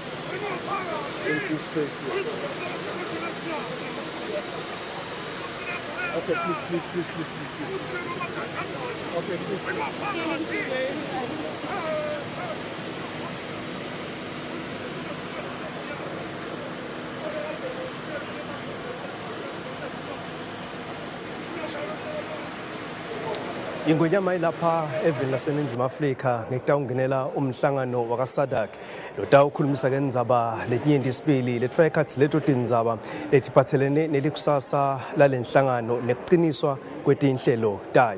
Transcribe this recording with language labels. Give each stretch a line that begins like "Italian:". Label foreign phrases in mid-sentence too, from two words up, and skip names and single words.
English: Can you give space here? Okay, please. Okay, please.
Swati: Ingwenyama ilapha eveni laseNingizimu Afrika ngekutawungenela umhlangano wakaSADC lotawukhulumisa ngendzaba letinyenti isibili letfaka ekhatsi leto tindzaba letiphatselene nelikusasa lalenhlangano nekuqiniswa kwetinhlelo tayo.